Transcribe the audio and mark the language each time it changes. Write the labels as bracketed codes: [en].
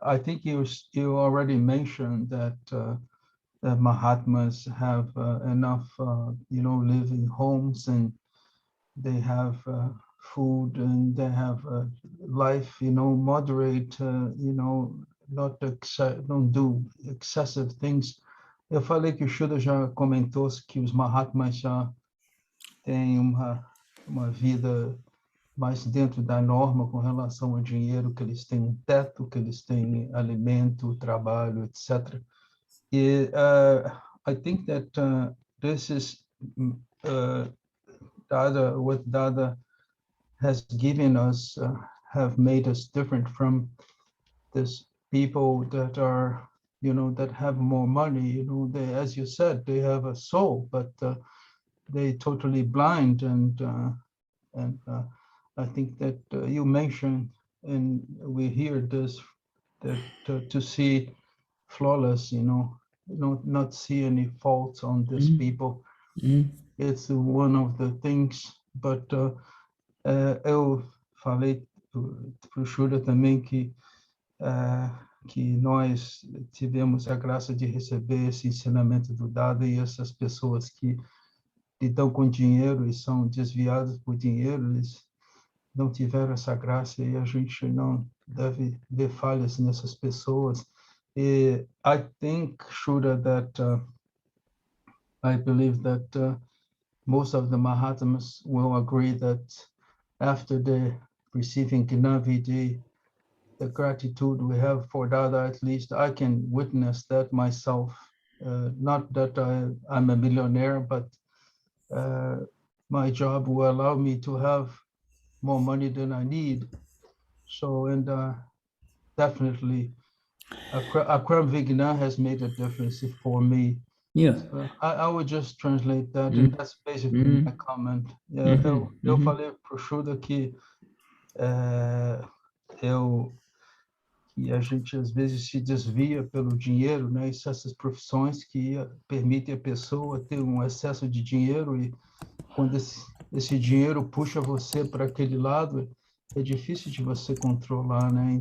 [en] I think you already mentioned that Mahatmas have enough, living homes, and they have food, and they have life, moderate, don't do excessive things. [pt] Eu falei que o Shuddha já comentou que os Mahatmas já têm uma vida mais dentro da norma com relação ao dinheiro, que eles têm um teto, que eles têm alimento, trabalho, etc. E [en] I think that this is Dada, what Dada has given us, have made us different from this people that are, that have more money. They, as you said, they have a soul, but they totally blind. And I think that you mentioned, and we hear this to see flawless, not see any faults on these people. It's one of the things, but [pt] eu falei para o Shuddha também que nós tivemos a graça de receber esse ensinamento do Dada, e essas pessoas que lidam com dinheiro e são desviadas por dinheiro, eles não tiveram essa graça, e a gente não deve ver falhas nessas pessoas. [en] I think, Shuddha, that I believe that most of the Mahatmas will agree that after the receiving gnawed, the gratitude we have for Dada, at least I can witness that myself. Not that I'm a millionaire, but my job will allow me to have more money than I need. So, and definitely, Akram Vignan has made a difference for me. Yeah. I would just translate that, and that's basically my comment. [pt] Eu falei para o Shuddha que que a gente às vezes se desvia pelo dinheiro, né? Essas profissões que permitem a pessoa ter um excesso de dinheiro, e quando esse dinheiro puxa você para aquele lado, é difícil de você controlar, né?